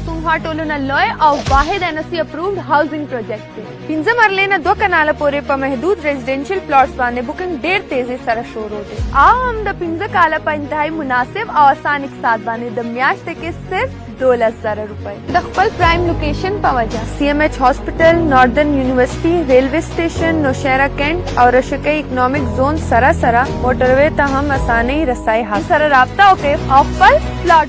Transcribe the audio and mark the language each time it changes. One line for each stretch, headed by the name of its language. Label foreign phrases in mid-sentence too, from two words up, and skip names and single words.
Pashto: زما ټولنه لوی او واحد
English: NSE approved housing project
Pashto: دی. 15 مرلې نه 2 کناله پورې په محدود
English: residential plots
Pashto: باندې بوکنګ ډېر تیزی سره شروع دی. او هم د 15 کاله په انتهایی مناسب او آسان اقتصاد باندې د میاشتې کې صرف 12,000 روپۍ. د خپل
English: prime location
Pashto: په وجه CMH هاسپټل، ناردن یونیورسيټي،
English: railway station,
Pashto: نوشهره کینټ او رشکۍ اکنامک زون سره موټروي ته هم اسانۍ رسای حاصل سره رابطه وکړئ او خپل پلاټ.